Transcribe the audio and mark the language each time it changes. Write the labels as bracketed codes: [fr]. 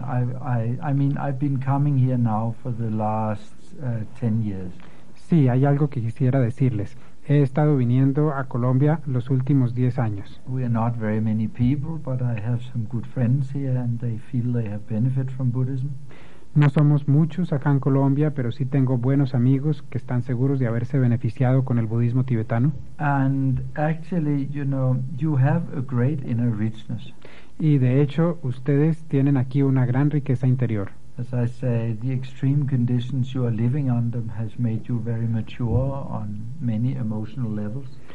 [en] I mean, I've been coming here now for the last 10 years. [es] Sí, hay algo que quisiera decirles. He estado viniendo a Colombia los últimos 10 años. [en] We are not very many people, but I have some good friends here and they feel they have benefit from Buddhism. [es] No somos muchos acá en Colombia, pero sí tengo buenos amigos que están seguros de haberse beneficiado con el budismo tibetano. [en] And actually, you know, you have a great inner richness. [es] Y de hecho, ustedes tienen aquí una gran riqueza interior. [en] As I say, the extreme conditions you are living under has made you very mature on many emotional levels.